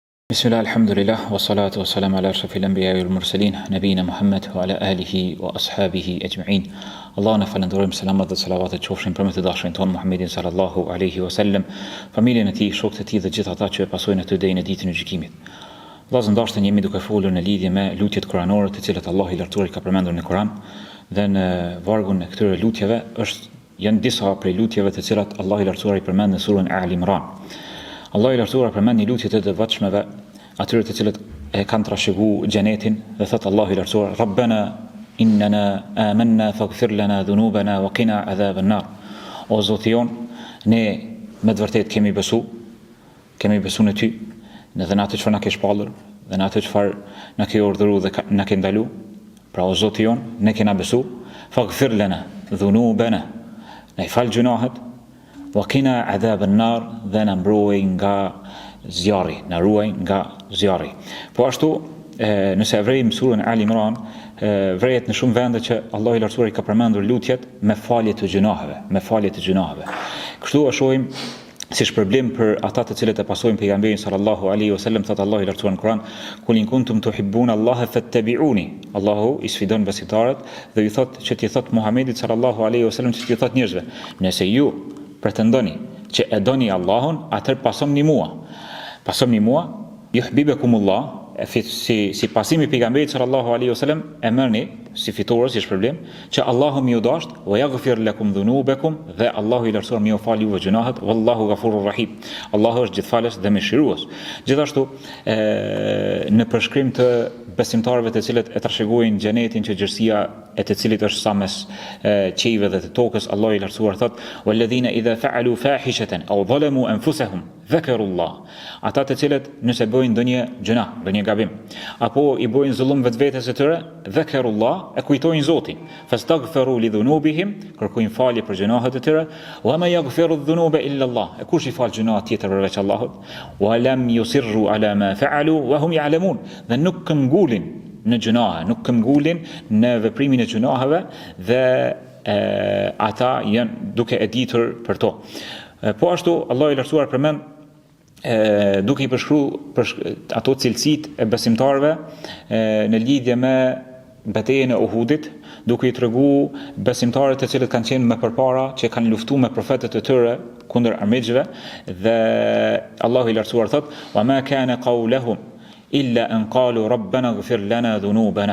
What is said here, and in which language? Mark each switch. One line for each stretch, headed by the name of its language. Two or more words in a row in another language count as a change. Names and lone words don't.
Arabic: بسم الله، الحمد لله، والصلاة والسلام على أشرف الأنبياء والمرسلين، نبينا محمد وعلى آله وأصحابه أجمعين.
Albanian: Allahun e falenderojmë, selamat dhe salavatet qofshin për me të dashurin ton Muhammedin
Arabic: صلى الله عليه وسلم,
Albanian: familjen e tij, shokët e tij dhe gjithë ata që e pasojnë atë deri në ditën e gjykimit. Vllazë ndoshta jemi duke folur në lidhje me lutjet kuranore, të cilat Allahu i lartësuar ka përmendur në Kur'an, dhe në vargun e këtyre lutjeve janë disa prej lutjeve të cilat Allahu i lartësuar i përmend në surën Al Imran. Allahu i lartësuar përmend një lutje të devotshmeve, atyre të cilët e kanë trashëguar xhenetin, dhe thot Allahu i lartësuar:
Arabic: ربنا إننا آمنا فاغفر لنا ذنوبنا وقنا عذاب النار.
Albanian: O Zoti jon, ne me të vërtetë kemi besu në ty, dhe në atë çfarë na ke shpallur, dhe në atë çfarë na ke urdhëruar dhe na ke ndaluar. Pra o Zoti jon, ne kena besu,
Arabic: فاغفر لنا ذنوبنا,
Albanian: na i fal gjunahet,
Arabic: وقنا عذاب النار,
Albanian: dhe na mbroj nga zjarri, na ruaj nga zjarri. Po ashtu, nëse e vrejmë surën Al Imran, vrejet në shumë vende që Allahu i lartësuar i ka përmendur lutjet me falje të gjunaheve. Kështu e shohim si shpërblim për ata të cilët e pasojnë pejgamberin
Arabic: صلى الله عليه وسلم,
Albanian: thot Allahu i lartësuar në Kur'an:
Arabic: قل إن كنتم تحبون الله فاتبعوني.
Albanian: Allahu i sfidon besimtarët dhe i thot që t'i thot Muhamedit
Arabic: صلى الله عليه وسلم,
Albanian: që t'i thot njerëzve: nëse ju pretendoni që e doni Allahun, atëherë pasoni mua, yuhibbukumullah, si pasimi pejgamberit
Arabic: صلى الله عليه وسلم,
Albanian: e merrni si fitore, si shpërblim, që Allahu më ju dasht,
Arabic: ويغفر لكم ذنوبكم,
Albanian: dhe Allahu i lartësuar më ju fal juve gjunahet,
Arabic: والله غفور رحيم.
Albanian: Allahu është gjithfalës dhe mëshirues. Gjithashtu, në përshkrim të besimtarëve të cilët e trashëgojnë xhenetin, që gjërësia e të cilit është sa mes qiejve dhe të tokës, Allahu i lartësuar thot:
Arabic: والذين إذا فعلوا فاحشة أو ظلموا أنفسهم ذكروا الله.
Albanian: Ata të cilët nëse bëjnë ndonjë gjuna, ndonjë gabim, apo i bëjnë zullum vetvetes së tyre, dhakarullah, e kujtojnë Zotin,
Arabic: فاستغفروا لذنوبهم,
Albanian: kërkojnë falje për gjunahet e tyre,
Arabic: وما يغفر الذنوب إلا الله,
Albanian: e kush i fal gjunahet tjetër përveç Allahut,
Arabic: ولم يصروا على ما فعلوا وهم يعلمون,
Albanian: dhe nuk këmbgulin në gjunahe, nuk këmbgulin në veprimin e gjunaheve, dhe ata janë duke e ditur për to. Po ashtu Allahu i lartësuar përmend duke i përshkruar ato cilësitë e besimtarëve në lidhje me betejën e Uhudit, duke i treguar besimtarët të cilët kanë qenë më përpara, që kanë luftuar me profetët e tyre kundër armiqve, dhe Allahu i lartësuar thot:
Arabic: وما كان قولهم إلا أن قالوا ربنا اغفر لنا ذنوبنا.